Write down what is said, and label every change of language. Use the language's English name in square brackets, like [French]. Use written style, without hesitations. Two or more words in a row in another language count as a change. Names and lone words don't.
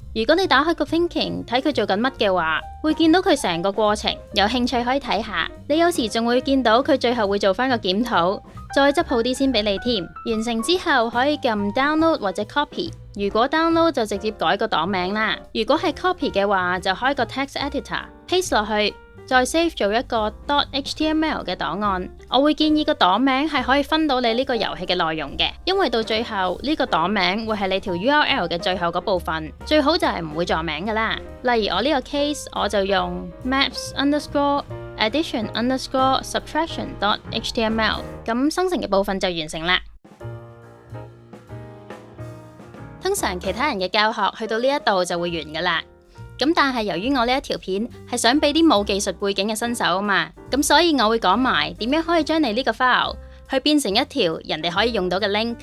[Cantonese] 如果你打開個 thinking 睇佢做緊乜嘅話，會見到佢成個過程，有興趣可以睇下。你有時仲會見到佢最後會做翻個檢討，再執好啲先俾你添。完成之後可以撳 download 或者 copy， 如果 download 就直接改個檔名啦，如果係 copy 嘅話就開個 [English] text editor [Cantonese] paste 落去，再 save 做一個 .html 嘅檔案。我會建議個檔名係可以分到你呢個遊戲嘅內容嘅，因為到最後呢個檔名會係你條 URL 嘅最後嗰部分，最好就係唔會撞名噶啦。例如我呢個 case 我就用 maps_addition_subtraction.html，咁生成嘅部分就完成啦。通常其他人嘅教學去到呢一度就會完噶啦。咁但係由於我呢一條片係想俾啲冇技術背景嘅新手啊嘛，咁所以我會講埋點樣可以將你呢個 file 去變成一條人哋可以用到嘅 link。